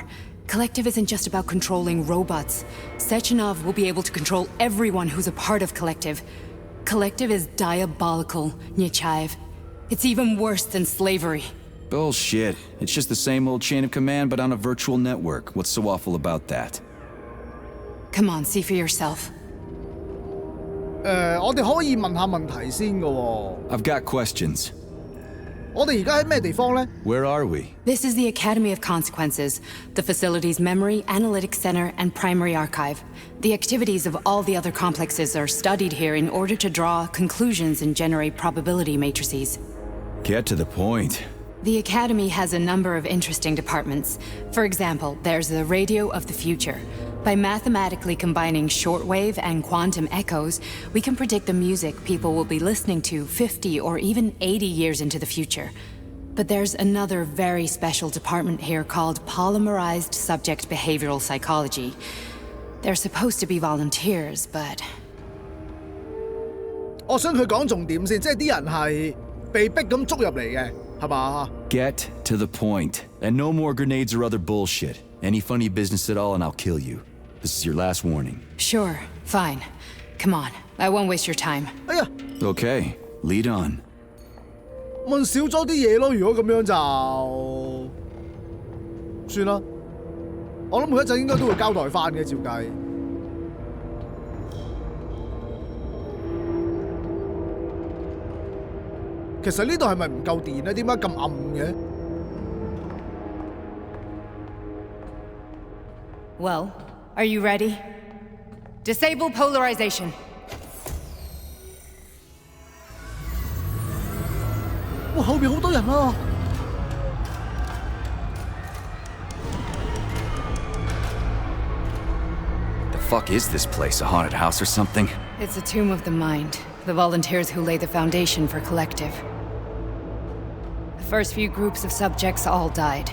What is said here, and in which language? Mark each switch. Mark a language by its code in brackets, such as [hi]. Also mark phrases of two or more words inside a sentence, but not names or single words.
[en] Collective isn't just about controlling robots. Sechenov will be able to control everyone who's a part of Collective. Collective is diabolical, Nechayev. It's even worse than slavery. Bullshit. It's just the same old chain of command, but on a virtual network. What's so awful about that? Come on, see for yourself. [yue] 我哋可以問下問題先㗎喎。 [en] I've got questions. [yue] 我哋而家喺咩地方咧？ [en] Where are we? This is the Academy of Consequences, the facility's memory, analytics center, and primary archive. The activities of all the other complexes are studied here in order to draw conclusions and generate probability matrices. Get to the point. The Academy has a number of interesting departments. For example, there's the Radio of the Future. By mathematically combining shortwave and quantum echoes, we can predict the music people will be listening to 50 or even 80 years into the future. But there's another very special department here called Polymerized Subject Behavioral Psychology. They're supposed to be volunteers, but... [yue] 我想佢講重點先，即係啲人係被逼咁捉入嚟嘅，係嘛？ [en] Get to the point. And no more grenades or other bullshit. Any funny business at all and I'll kill you. This is your last warning. Sure, fine. Come on, I won't waste your time. 哎呀， Okay, lead on. [yue] 問少咗啲嘢咯，如果咁樣就算啦。我諗佢一陣應該都會交代翻嘅，照計。其實呢度係咪唔夠電咧？點解咁暗嘅？ [en] Well, are you ready? Disable polarization. [yue] 哇，後邊好多人啊！ [en] The fuck is this place? A haunted house or something? It's a tomb of the mind, the volunteers who lay the foundation for Collective. The first few groups of subjects all died.